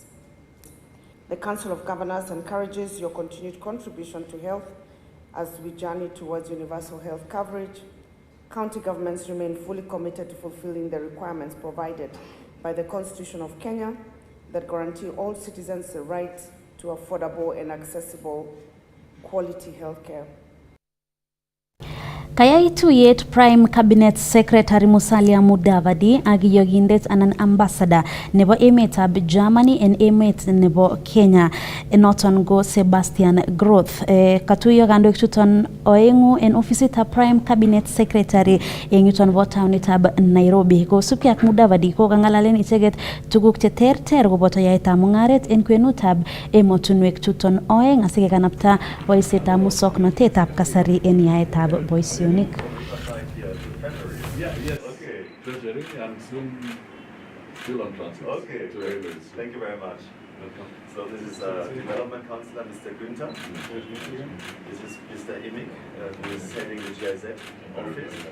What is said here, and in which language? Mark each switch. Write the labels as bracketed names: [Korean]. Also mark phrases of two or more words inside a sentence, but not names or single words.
[English] The Council of Governors encourages your continued contribution to health as we journey towards universal health coverage. County governments remain fully committed to fulfilling the requirements provided by the Constitution of Kenya that guarantee all citizens the right to affordable and accessible quality health care. [Kalenjin] Kayai tuyet [English] Prime Cabinet Secretary [Kalenjin] Musalia Mudavadi ak yogindet anan ambassador nebo emetab Germany en emet nebo Kenya noton go Sebastian Groth. Katuyo kandoik chuton oengu en ofisitab [English] Prime Cabinet Secretary [Kalenjin] en yuton bo taonitab Nairobi. Kosubkei ak Mudavadi ko kangalalen icheget tuguk che terter koboto yaetab mungaret en kwenutab emotunwek chuton oeng asikekanapta boisietab musoknotetab kasari en yaetab boisionik. [English] Yeah, yes. Okay. I'm still on transit. Okay, thank you very much. Welcome. So this is Development Councillor Mr. Günther. This is Mr. Imig, who is heading the GIZ office.